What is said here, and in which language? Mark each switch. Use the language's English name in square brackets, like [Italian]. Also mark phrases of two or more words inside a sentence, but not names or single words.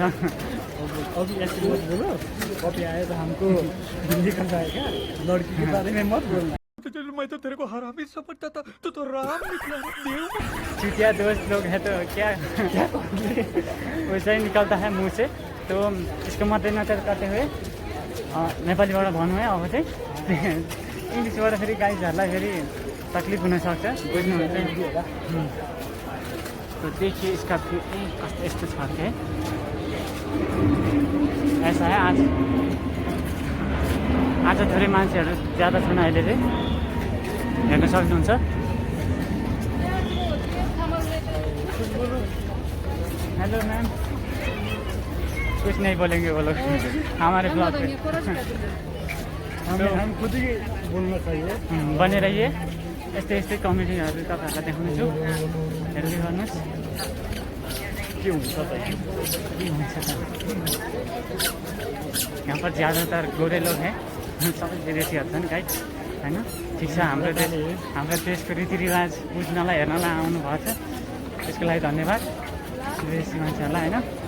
[Hindi] अभी ऐसे मत बोलो, कभी आए तो हमको हिंदी का जाएगा। लड़की के बारे में मत बोलना। तो चलो, मैं तो तेरे को हरामी समझता था, तो राम निकला देव। चुतिया दोस्त लोग हैं तो क्या वैसा ही निकलता है मुंह से। तो इसको मद्देनजर करते हुए [Nepali] नेपालीबाट भन्नु है। अब चाहिँ इङ्ग्लिसबाट फेरि गाइजहरूलाई फेरि तकलिफ हुनसक्छ, बुझ्नुहुन्छ। [Hindi] तो देखिए इसका [Nepali] कस्तो यस्तो छ के [Hindi] ऐसा है। [Nepali] आज थोरै मान्छेहरू ज्यादा छन् अहिले चाहिँ, हेर्न सक्नुहुन्छ। [Hindi] हेलो मैम, कुछ नहीं बोलेंगे वो लोग हमारे ब्लॉग पे। हम खुद ही बोलना चाहिए। बने रहिए। [Nepali] यस्तै यस्तै कमेडीहरू तपाईँहरूलाई देखाउनेछु, हेर्दै गर्नुहोस् के हुन्छ त के हुन्छ त। [Hindi] यहाँ पर ज़्यादातर गोरे लोग हैं, [Nepali] सबै विदेशीहरू छन् गाइड होइन। ठिक छ, हाम्रो देशको रीतिरिवाज बुझ्नलाई हेर्नलाई आउनु भएको छ, त्यसको लागि धन्यवाद विदेशी मान्छेहरूलाई होइन।